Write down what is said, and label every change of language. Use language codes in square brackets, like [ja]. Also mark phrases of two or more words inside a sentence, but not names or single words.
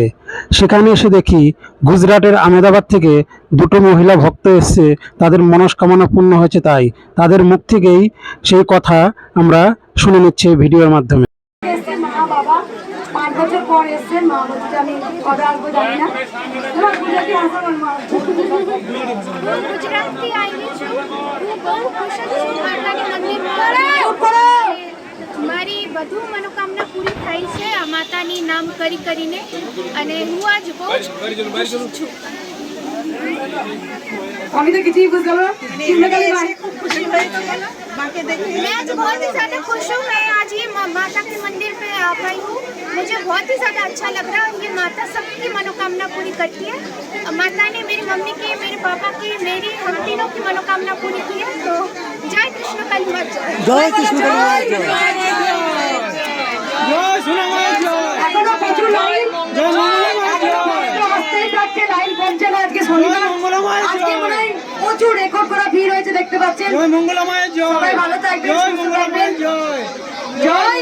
[bn] সেখানে এসে দেখি গুজরাটের আহমেদাবাদ থেকে দুটো মহিলা ভক্ত এসছে, তাদের মনস্কামনা পূর্ণ হয়েছে, তাই তাদের মুখ থেকেই সেই কথা আমরা শুনে নিচ্ছি এই ভিডিওর মাধ্যমে। এসছে মা বাবা 5 বছর পর এসছে। মা বলছে আমি কবে আসবো জানি না। তোমার গুজরাটি ভাষা বল মা। [gu] હું ગુજરાતથી આવી છું। હું બહુ ખુશ છું માતાની મંદિર પર। મારી બધું મનોકામના પૂરી થઈ છે આ માતાની નામ કરી કરીને, અને હું આજ બહુ જ ખુશ છું। [bn] আমি তো কিছুই বুঝলাম না। কৃষ্ণকালী মা [hi] मैं आज बहुत ही ज़्यादा खुश हूँ। मैं आज ये माता के मंदिर पे आ पाई हूँ। मुझे बहुत ही ज़्यादा अच्छा लग रहा है। ये माता सबकी मनोकामना पूरी करती है। माता ने मेरी मम्मी की, मेरे पापा की, मेरी, हम तीनों की मनोकामना पूरी की है। तो जय कृष्ण काली माँ, [bn] জয় কৃষ্ণ কালী। এখনো প্রচুর লাইন। আসতেই থাকছে, লাইন কমছে না। আজকে শনিবার, আজকে মনে হয় প্রচুর রেকর্ড করা ভিড় হয়েছে, দেখতে পাচ্ছেন। সবাই ভালো থাকবেন, সুস্থ থাকবেন। জয়